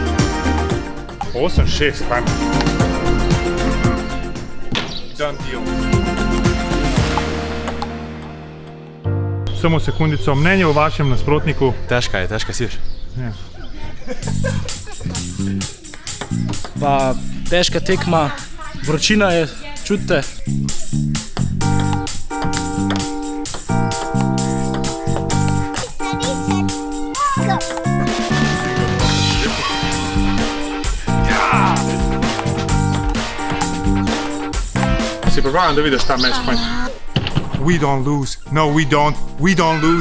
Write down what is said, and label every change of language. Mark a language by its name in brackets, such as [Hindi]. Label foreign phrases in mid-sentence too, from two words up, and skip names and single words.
[Slovenian] 8-6, fajn. [English] Done deal. [Slovenian] Samo sekundico, mnenje o vašem nasprotniku. Težka si ješ. Ja. Pa težka tekma, vročina je, čutite. Si pripravljen, da vidiš ta [English] match point? We don't lose. No, we don't. We don't lose.